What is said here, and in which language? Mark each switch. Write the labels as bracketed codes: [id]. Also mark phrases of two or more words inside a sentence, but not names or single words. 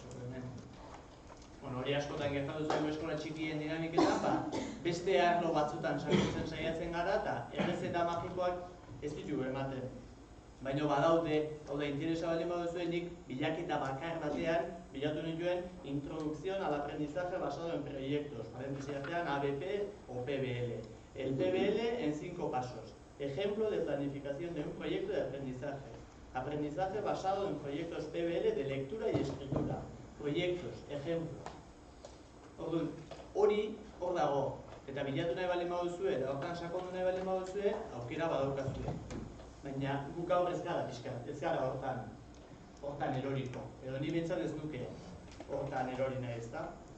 [eu] Hori askotan gertatu zaigu eskola txikien dinamiketan, beste arlo batzutan sakontzen saiatzen gara eta errezeta magikoak ez ditugu ematen. Baina badaude, hau da, interesa baldin baduzuen nik bilaketa bakar batean bilatu nituen [es] introducción al aprendizaje basado en proyectos, paréntesis ABP o PBL. El PBL en 5 pasos. Ejemplo de planificación de un proyecto de aprendizaje. Aprendizaje basado en proyectos PBL de lectura y escritura. Proyectos, ejemplos. [eu] Hori hor dago, eta bilatu nahi baldin baduzue, eta hortan sakondu nahi baldin baduzue, aukera badaukazue. Baina guk gaur ez gara pixkat, ez gara hortan eroriko. Edo ni bintzat ez nuke hortan erori nahi ez da.